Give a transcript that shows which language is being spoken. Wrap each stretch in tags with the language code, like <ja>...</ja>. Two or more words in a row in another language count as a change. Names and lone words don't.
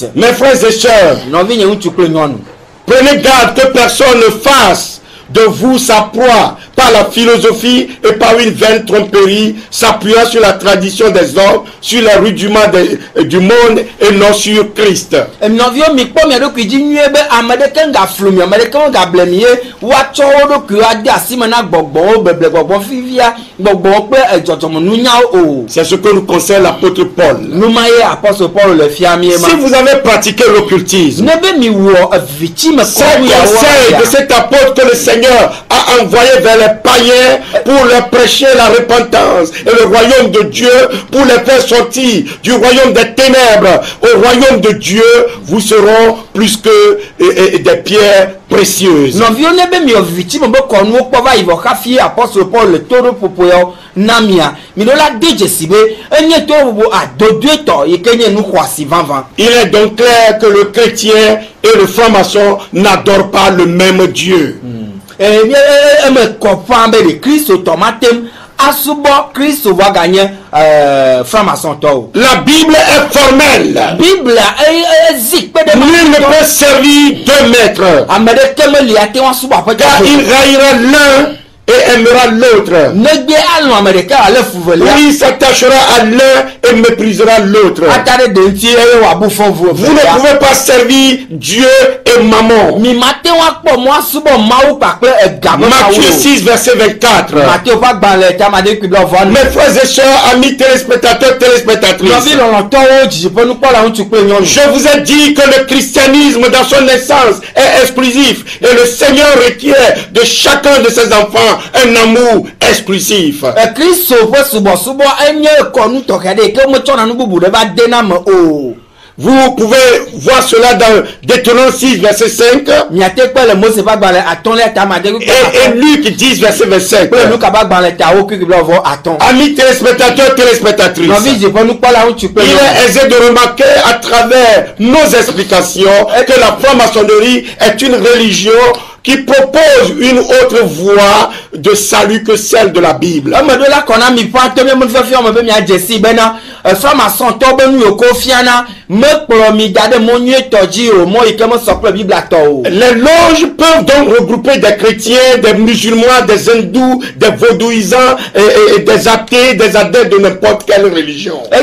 <fr>Mes frères et sœurs,</fr> <ee>nɔvi nye ŋutsu kple nyɔnu,</ee> <fr>prenez garde que personne ne fasse de vous sa proie par la philosophie et par une vaine tromperie, s'appuyant sur la tradition des hommes, sur les rudiments du monde et non sur Christ.</fr> <ee>Nɔviwo mi kpɔ mia ɖokui dzi nyuie be ame ɖeke nga flu mi, ame ɖeke nga ble mi ye woatsɔ wo ɖokui ade asi me na gbɔgbɔwo beble gbɔgbɔ fifia gbɔgbɔwo kple dzɔdzɔme nunyawo o.</ee> <fr>C'est ce que nous conseille l'apôtre Paul.</fr> <ee>Numa ye apôtre Paul le fia mi ma.</ee> <fr>Si vous avez pratiqué l'occultisme,</fr> <ee>ne be mi wɔ evitsi me</ee> <fr>c'est le conseil de cet apôtre que le Seigneur a envoyé vers les païens pour leur prêcher la repentance et le royaume de Dieu, pour les faire sortir du royaume des ténèbres au royaume de Dieu. Vous seront plus que des pierres précieuses.</fr> <ee>Nɔviwo ne be mi wɔ vivitsi me be kɔnuwo kpɔ va yi vɔ hafi apɔstol Paul le to ɖo ƒoƒoyawo na mia mi ɖo la de dzesi be enye to ƒoƒo adodoetɔ yi ke nye nu xɔasi vavã.</ee> <fr>Il est donc clair que le chrétien et le franc-maçon n'adorent pas le même Dieu.</fr> <ee>Eme kɔ ƒãa be ɖe Kristo tɔ ma tem asubɔ Kristo va ganye franc-maçon-tɔwo.</ee> <fr>La Bible est formelle.</fr> <ee>Bible ezi kpe ɖe</ee> <fr>Nul ne peut servir 2 maîtres.</fr> <ee>Ame ɖeke meli ate ŋu asubɔ aƒetɔ.</ee> <fr>Car il haïra l'un et aimera l'autre.</fr> <ee>Negbe alɔ ame ɖeka ale fuvelia.</ee> <fr>Oui, il s'attachera à l'un et méprisera l'autre.</fr> <ee>Ata ɖe de ŋuti eye wòabu fɔ vu</ee> <fr>Vous ne pouvez pas servir Dieu et maman.</fr> <ee>Mi mate ŋu akpɔ mɔ asubɔ mawu kpakple ega be mawu.</ee> <fr>Matthieu 6, verset 24.</fr> <ee>Matthieu ƒe agbalẽ tamade kui bla vɔ.</ee> <fr>Mes frères et sœurs, amis téléspectateurs, téléspectatrices,</fr> <ee>Nɔvi lɔlɔtɔwo dzidziƒenukpɔla ŋutsu kple nyɔnu.</ee> <fr>je vous ai dit que le christianisme dans son essence est exclusif et le Seigneur requiert de chacun de ses enfants un amour exclusif.</fr> <ee>Kristo ƒe subɔsubɔ enye kɔnu tɔxɛ ɖe ke metsɔ na nu bubu ɖe va de na me o.</ee> <fr>Vous pouvez voir cela dans Deutéronome 6, verset 5</fr> <ee>Miate kpe le Mose ƒe agbalẽ atɔ̃lia tamade kui</ee> <fr>et Luc 10, verset 25.</fr> <ee>kple Luka ƒe agbalẽ tawo kui bla vɔ atɔ̃.</ee> <fr>Amis téléspectateurs, téléspectatrices,</fr> <ee>Nɔvi dzidziƒenukpɔla ŋutsu kple</ee> <fr>il</fr> <ee>nyɔnu.</ee> <fr>est aisé de remarquer à travers nos explications que la franc-maçonnerie est une religion qui propose une autre voie de salut que celle de la Bible. Les loges peuvent donc regrouper des chrétiens, des musulmans, des hindous, des vaudouisants, et des athées, des adeptes de n'importe quelle religion.</fr>